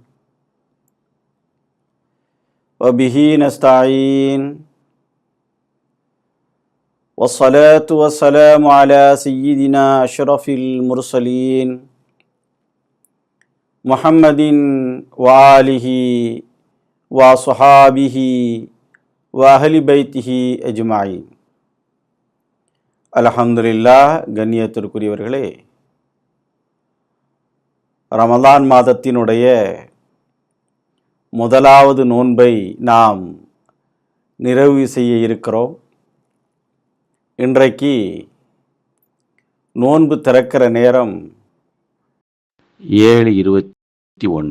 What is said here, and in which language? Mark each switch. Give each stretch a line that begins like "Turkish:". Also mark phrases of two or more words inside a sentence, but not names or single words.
Arabic: وبه نستعين والصلاة والسلام على سيدنا أشرف المرسلين محمد وآله وصحابه وأهل بيته أجمعين.
Tamil: அல்ஹம்துலில்லாஹ். கண்ணியத்திற்குரியவர்களே, ரமலான் மாதத்தினுடைய முதலாவது நோன்பை நாம் நிறைவு செய்ய இருக்கிறோம். இன்றைக்கு நோன்பு திறக்கிற நேரம் 7:21.